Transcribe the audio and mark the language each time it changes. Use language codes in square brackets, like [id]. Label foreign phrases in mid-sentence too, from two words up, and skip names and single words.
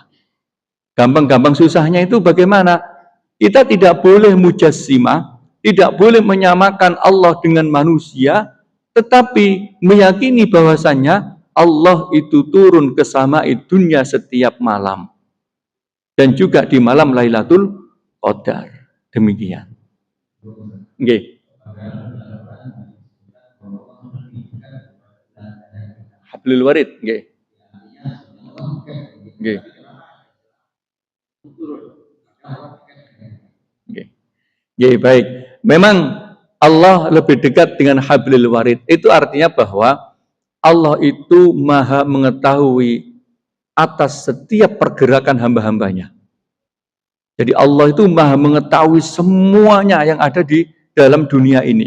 [id] Gampang-gampang susahnya itu bagaimana? Kita tidak boleh mujassimah, tidak boleh menyamakan Allah dengan manusia, tetapi meyakini bahwasannya Allah itu turun ke samai dunia setiap malam dan juga di malam Lailatul Qadar. Demikian. [jv] Nggih. [ar] حبل الوريد, [jv] nggih. Nggih. Nggih. Nggih, [id] baik. Memang Allah lebih dekat dengan [ar] حبل الوريد. [id] Itu artinya bahwa Allah itu maha mengetahui atas setiap pergerakan hamba-hambanya. Jadi Allah itu maha mengetahui semuanya yang ada di dalam dunia ini.